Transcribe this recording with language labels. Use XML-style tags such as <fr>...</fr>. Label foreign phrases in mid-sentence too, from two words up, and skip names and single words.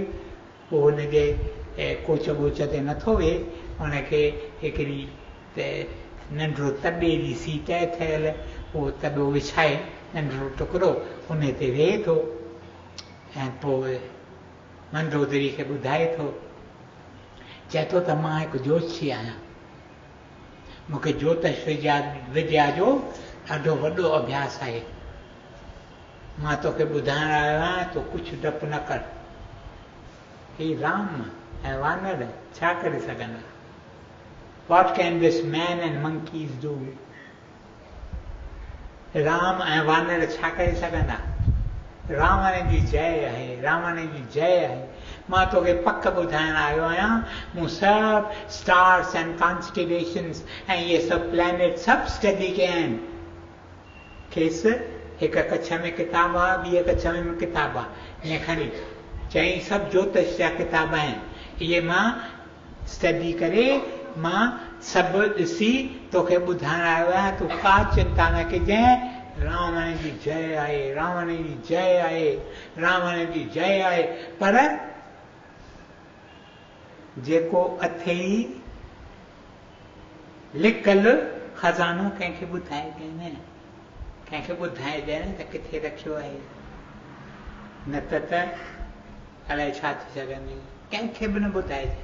<sd>पोइ हुनजे कोच ॿोच ते नथो वेहे, हुनखे हिकिड़ी नंढिड़ो तॾे जी सीट ठहियल, उहो तॾो विछाए नंढिड़ो टुकड़ो उन ते वेहे थो, ऐं पोइ मंदोदरी खे ॿुधाए थो, चए थो त मां हिकु जोशी आहियां, मूंखे ज्योतिष विद्या जो ॾाढो वॾो अभ्यास आहे, मां तोखे ॿुधाइण आयो आहियां, तो कुझु डपु न कर। ही राम ऐं वानर छा करे सघंदा?</sd> <en>What can this man and monkeys do?</en> <sd>राम ऐं वानर छा करे सघंदा? रावण जी जय आहे, रावण जी जय आहे। मां तोखे पक ॿुधाइण आयो आहियां, मूं सभु</sd> <en>stars and constellations</en> <sd>ऐं इहे सभु प्लैनेट सभु स्टडी कया आहिनि। खेसि हिकु कच्छ में किताबु आहे, ॿी कच्छ में किताबु आहे, ईअं खणी चई सभु ज्योतिष जा किताब आहिनि, इहे मां स्टडी करे मां सभु ॾिसी तोखे ॿुधाइण आयो आहियां, तूं का चिंता न कजांइ। रावण जी जय आहे, रावण जी जय आहे, रावण जी जय आहे। पर जेको अथई लिकल खज़ानो कंहिंखे ॿुधाइजे न, कंहिंखे ॿुधाइजे न त किथे रखियो आहे। न त अलाए छा थी सघंदी, कंहिंखे बि न ॿुधाइजे।</sd>